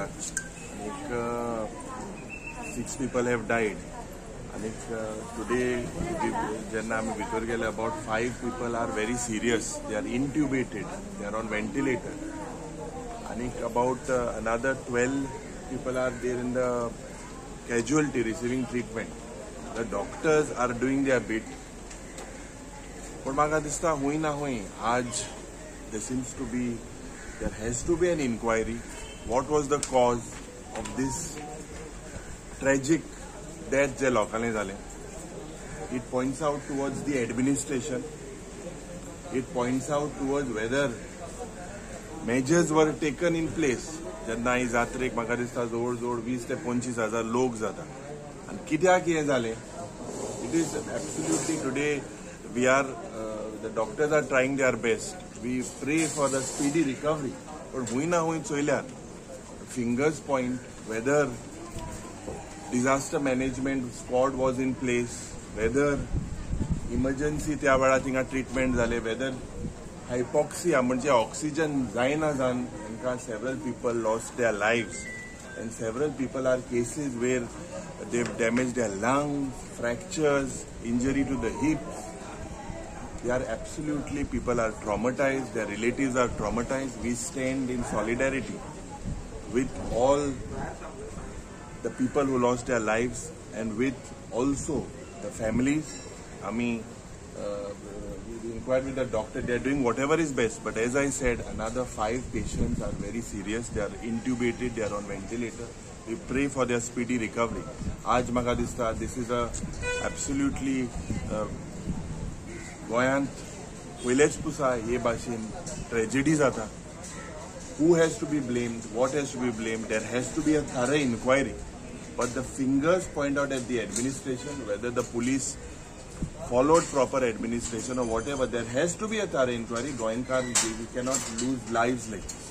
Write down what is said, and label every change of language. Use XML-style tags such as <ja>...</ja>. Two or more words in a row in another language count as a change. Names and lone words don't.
<en>एक 6 people have died. आणि today</en> <kok>जेन्ना आम्ही भितर गेले</kok> <en>about 5 people are very serious. They are intubated. They are on ventilator. आणि about another 12 people are there in the casualty receiving treatment. The doctors are doing their bit.</en> <kok>पण म्हाका दिसता हुई ना हुई आज</kok> <en>there has to be an inquiry. What was the cause of this tragic death</en> <kok>जे लोकांनी जाले?</kok> <en>It points out towards the administration. It points out towards whether measures were taken in place.</en> <kok>जेन्ना ही जात्रेक म्हाका दिसता जवळ जवळ</kok> <en>20 ते 25,000</en> <kok>लोक जाता. And कित्याक हे जाले?</kok> <en>It is absolutely today we are the doctors are trying their best. We pray for the speedy recovery. But</en> <kok>हुई ना हुई चोयल्यार</kok> <en>fingers point whether disaster management squad was in place, whether emergency</en> <kok>त्या वेळार थिंगा</kok> <en>treatment जाले, whether hypoxia म्हणजे oxygen</en> <kok>जायना जावन</kok> <en>several people lost their lives. And several people are cases where they've damaged their lungs, fractures, injury to the hips. They are absolutely, people are traumatized, their relatives are traumatized. We stand in solidarity with all the people who lost their lives and with also the families. I mean, we inquired with the doctor, they are doing whatever is best. But as I said, another 5 patients are very serious. They are intubated, they are on ventilator. We pray for their speedy recovery.</en> <kok>Aaj म्हाका दिसता</kok> <en>this is a absolutely</en> <kok>गोंयांत पयलेच पुसा हे भाशेन tragedy जाता.</kok> <en>Who has to be blamed? What has to be blamed? There has to be a thorough inquiry. But the fingers point out at the administration, whether the police followed proper administration or whatever. There has to be a thorough inquiry. Goenkar, we cannot lose lives like this.</en>